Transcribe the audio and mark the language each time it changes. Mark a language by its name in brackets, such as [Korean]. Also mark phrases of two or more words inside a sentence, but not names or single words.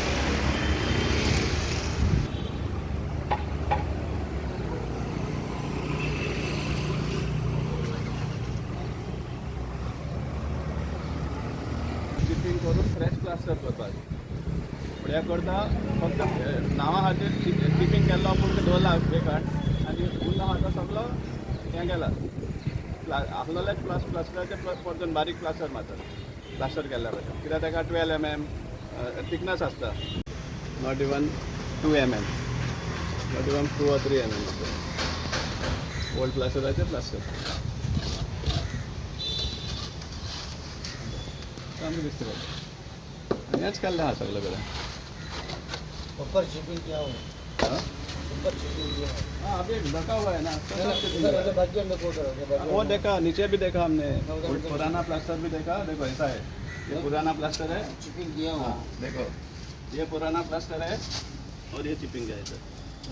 [Konkani] चिपिंग करून फ्रेश प्लास्टर करपाक पण हे करता फक्त नांवा खातीर चिपिंग केल्लो पूण ते 2 लाख बेकार आनी उरलो आहा तो सगळो हें गेला आसलेलेच प्लास्टराचे परतून बारीक प्लास्टर मारतात प्लास्टर केल्ल्या भशेन कित्याक ताका 12 mm थिकनेस आसता [English] not even 2 mm not even 2 or 3 mm [Konkani] ओल्ड प्लास्टराचे प्लास्टर सामकें दिसता पडटा आनी हेंच केल्लें आहा सगळें कडेन [Hindi] ऊपर शिपिंग किया हुआ हाँ ऊपर शिपिंग किया हाँ अभी ढका हुआ है ना है भाग्य में को वो देखा नीचे भी देखा हमने पुराना प्लास्टर भी देखा देखो ऐसा है ये पुराना प्लास्टर है शिपिंग किया हुआ देखो ये पुराना प्लास्टर है और ये चिपिंग है इधर